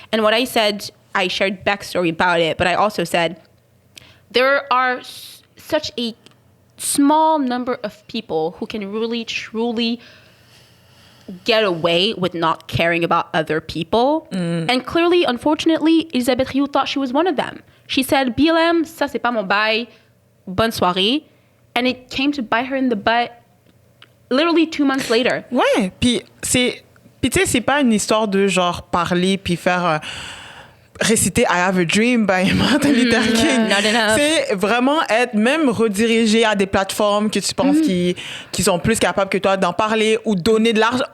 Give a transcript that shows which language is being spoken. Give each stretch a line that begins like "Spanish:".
English: And what I said, I shared backstory about it, but I also said there are such a small number of people who can really, truly get away with not caring about other people. And clearly, unfortunately, Elisabeth Rioux thought she was one of them. She said,
French: BLM, ça c'est pas mon bail, bonne soirée.
English: And it came to bite her in the butt literally 2 months later.
French: Ouais, puis tu sais, c'est pas une histoire de genre parler puis faire réciter I Have a Dream by Martin Luther King.
English: Not enough.
French: C'est vraiment être même redirigé à des plateformes que tu penses qui sont plus capables que toi d'en parler ou donner de l'argent.